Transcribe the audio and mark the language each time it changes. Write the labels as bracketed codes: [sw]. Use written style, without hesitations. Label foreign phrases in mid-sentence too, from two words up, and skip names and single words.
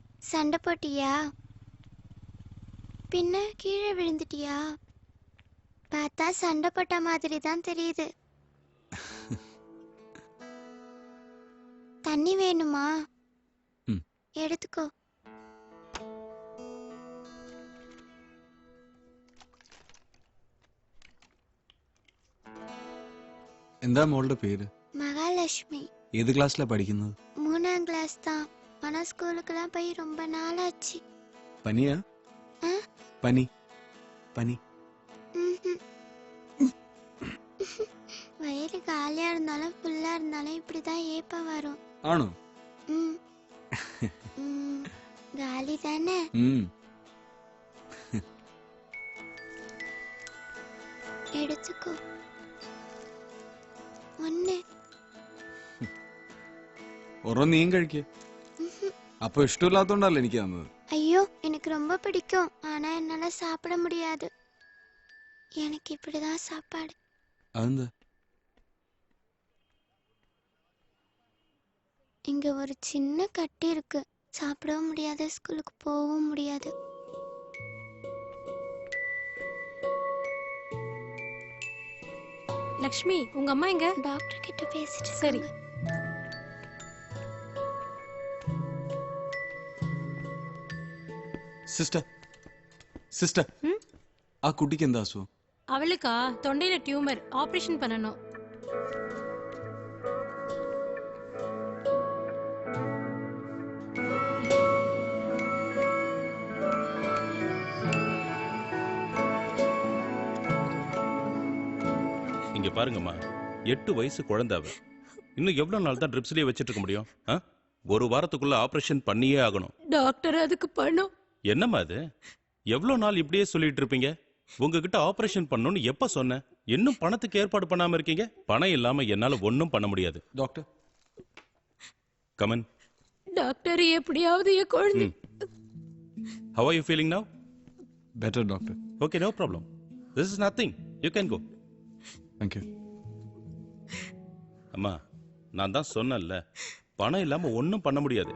[ta] சண்டை போட்டியா? பின்ன கீழே விழுந்துட்டியா? பார்த்தா சண்டை போட்ட மாதிரி தான் தெரியுது. தண்ணி வேணுமா? எடுத்துக்கோ. [ml] എന്താ മോളുടെ പേര്? [ta] மகாலட்சுமி. [ml] ഏത് ക്ലാസ്സിലാ പഠിക്കുന്നത്? [ta] 3ஆம் கிளாஸ் தான். ஆனா ஸ்கூலுக்குலாம் போய் ரொம்ப நாளாச்சு. [ml] പനിയാ? പനി പനി. [ta] வயிறு காலியா இருந்தாலும் ஃபுல்லா இருந்தாலும் இப்படிதான் ஏப்பம் வரும். [ml] ആണോ? [ta] காலி தானே? எடுத்துக்கோ. ஒண்ணு. [ml] ഒരെണ്ണം നീയും കഴിക്കേ. അപ്പൊ ഇഷ്ടമില്ലാത്തോണ്ടല്ലേ എനിക്ക് തന്നത്? [ta] ஐயோ, எனக்கு ரொம்ப பிடிக்கும். ஆனா என்னால சாப்பிட முடியாது. எனக்கு இப்படிதான் சாப்பாடு. [ml] അതെന്താ? [ta] இங்க ஒரு சின்ன கட்டி இருக்கு. சாப்பிடவும் முடியாது, ஸ்கூலுக்கு போகவும் முடியாது. லக்ஷ்மி, உங்க அம்மா எங்க? டாக்டர் கிட்ட பேசிட்டு. சரி. [ml] സിസ്റ്റർ സിസ്റ്റർ ആ കുട്ടിക്ക് എന്താ അസുഖം? [ta] அவளுக்கா தொண்டையில டியூமர், ஆபரேஷன் பண்ணனும். இங்க பாருங்கம்மா, 8 வயசு குழந்தை அவ. இன்னும் எவ்வளவு நாள் தான் ட்ரிப்ஸ்லயே வச்சிட்டு இருக்க முடியும்? ஒரு வாரத்துக்குள்ள ஆபரேஷன் பண்ணியே ஆகணும். டாக்டர் அதுக்கு பணம். என்னம்மா அது? எவ்வளவு நாள் இப்படியே சொல்லிட்டு இருப்பீங்க? உங்ககிட்ட ஆபரேஷன் பண்ணணும்னு எப்ப சொன்னேன்? இன்னும் பணத்துக்கு ஏற்பாடு பண்ணாம இருக்கீங்க. பணம் இல்லாம என்னால ஒன்னும் பண்ண முடியாது. டாக்டர் கமன். டாக்டர், எப்படியாவது என் குழந்தை. [en] How are you feeling now? Better, doctor. Okay, no problem. This is nothing. You can go. Thank you. [ta] அம்மா, நான் தான் சொன்னேன்ல, பணம் இல்லாம ஒன்னும் பண்ண முடியாது.